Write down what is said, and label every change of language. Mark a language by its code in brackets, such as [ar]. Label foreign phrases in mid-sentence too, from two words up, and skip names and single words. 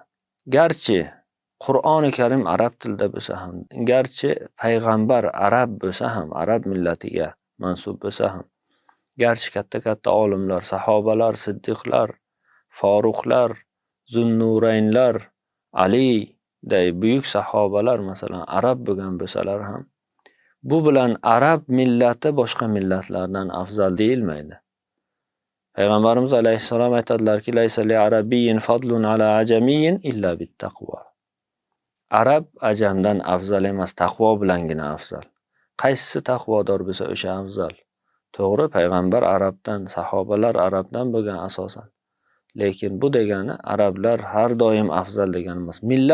[uz] Garchi Qur'oni Karim arab tilida bo'lsa ham, garchi payg'ambar arab bo'lsa ham, arab millatiga mansub bo'lsa ham, garchi katta olimlar, sahobalar, siddiqlar, foruqlar, zunnuraynlar, Ali day buyuk sahobalar masalan arab bo'lgan bo'lsalar ham, bu bilan arab millati boshqa millatlardan afzal deyilmaydi. Payg'ambarimiz alayhissalom aytadilarki, [ar] ليس لعربي فضل على عجمي إلا بالتقوى. [uz] Arab ajamdan afzal emas, taqvo bilangina afzal. Qaysisi taqvodor bo'lsa o'sha afzal. To'g'ri, payg'ambar arabdan, sahobalar arabdan bo'lgan asosan. Lekin bu degani arablar har doim afzal degani emas.